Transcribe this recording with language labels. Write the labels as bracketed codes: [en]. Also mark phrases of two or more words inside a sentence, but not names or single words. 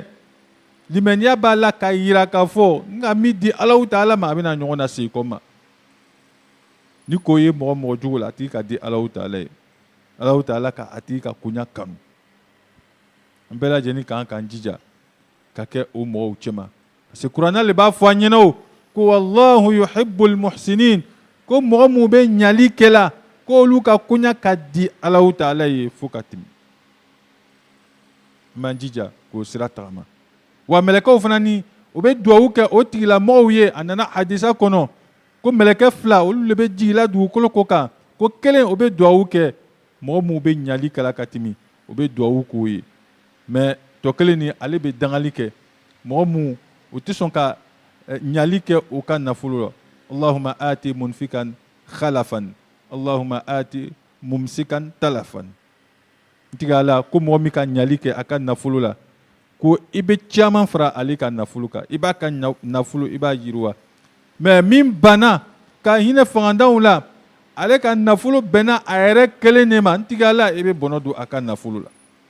[bm] Limaniya b'a la ka yira k'a fɔ n ka min di Alahu Taala ma a bɛna ɲɔgɔn na se i kɔ ma. Ni k'o ye mɔgɔ jugu la, a tigi ka di Alahu Taala ye. Alahu Taala ka a tigi ka koɲa kanu. An bɛɛ lajɛlen kan k'an jija ka kɛ o mɔgɔw cɛma. [fr] Parce que [bm] Kuranɛ le b'a fɔ an ɲɛna o ko [ar] والله يحب المحسنين, [bm] ko mɔgɔ mun bɛ ɲali kɛla k'olu ka koɲa ka di Alahu Taala ye fo ka tɛmɛ. An b'an jija k'o sira tagama. Wa mɛlɛkɛw fana ni o bɛ duwawu kɛ o tigilamɔgɔw ye. A nana hadisa kɔnɔ ko mɛlɛkɛ fila olu le bɛ jigila dugukolo ko kan, ko kelen o bɛ duwawu kɛ mɔgɔ mun bɛ ɲali kɛla ka tɛmɛ, o bɛ duwawu k'o ye. Mais tɔ kelen ni ale bɛ dangali kɛ mɔgɔ mun o tɛ sɔn ka ɲali kɛ o ka nafolo la. [ar] اللهم أعط منفقا خلفا، اللهم أعط ممسكا تلفا. [bm] Ntiga ala ko mɔgɔ min ka ɲali kɛ a ka nafolo la, ko i bɛ caman fara ale ka nafolo kan, i b'a ka nafolo i b'a yiriwa. Mais min banna ka hinɛ fangantanw la, ale ka nafolo bɛnna a yɛrɛ kelen de ma, ntiga ala i bɛ bɔnɔ don a ka nafolo la.